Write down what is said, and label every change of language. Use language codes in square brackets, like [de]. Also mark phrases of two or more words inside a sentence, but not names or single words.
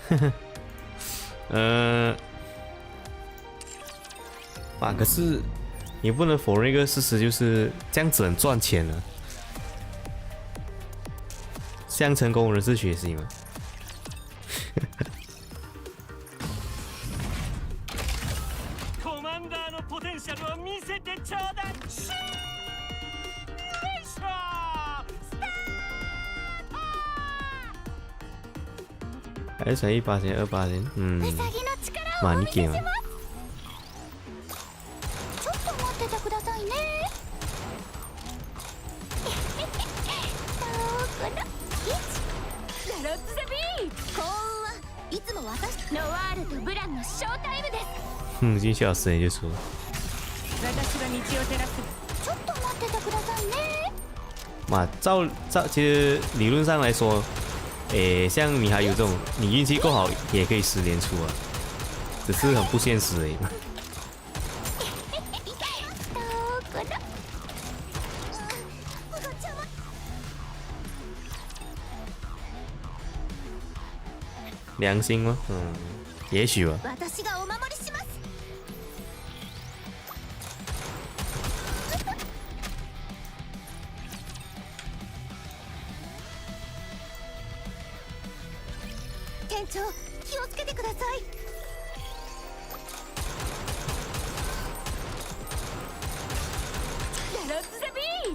[zh] 哇，可是你不能否认一个事实，就是这样子很赚钱啊。向成功人士学习嘛。 [ja] コマンダーのポテンシャルを見せてちょうだい。シミュレーションスタート。 [zh] 还是乘18,000、28,000， [ja] ウサギの力をまあお見せし 2件は。ます。ちょっと待っててくださいね。どこだ。ラロッツ・ザ・ビー幸運はいつも私。ノワールとブランのショータイムです。 [zh] 已经笑死人就说， [ja] 私は道を照らす。ちょっと待っててくださいね。 [zh] 嘛，其实理论上来说，像你还有这种，你运气够好也可以10连出啊，只是很不现实而已嘛。 [ja] どこだ。ごちゃま。 [zh] 良心吗？也许吧。 [ja] 私がお守りします。店長、気をつけてください。ラロッツ・ザ・ビー